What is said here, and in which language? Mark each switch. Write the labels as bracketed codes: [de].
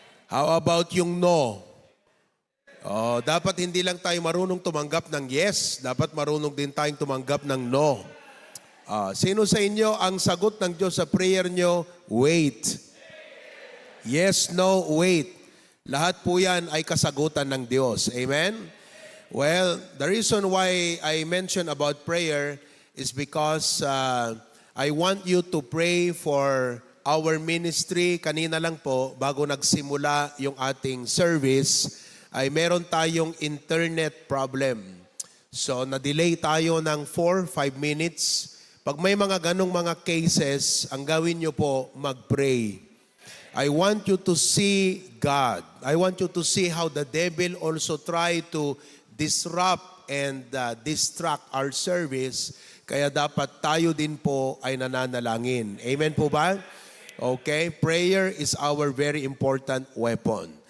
[en] How about [tl] yung no? Oh, dapat hindi lang tayo marunong tumanggap ng yes. Dapat marunong din tayong tumanggap ng no. Sino sa inyo ang sagot ng Diyos sa prayer nyo? Wait. Yes, no, wait. Lahat po yan ay kasagutan ng Diyos. Amen? [en] Well, the reason why I mentioned about prayer is because I want you to pray for our ministry. [tl] Kanina lang po, bago nagsimula yung ating service, ay meron tayong internet problem. So, na-delay tayo ng 4-5 minutes. Pag may mga ganong mga cases, ang gawin nyo po, mag-pray. [en] I want you to see God. I want you to see how the devil also try to disrupt and distract our service. [tl] Kaya dapat tayo din po ay nananalangin. Amen po ba? [en] Okay, prayer is our very important weapon.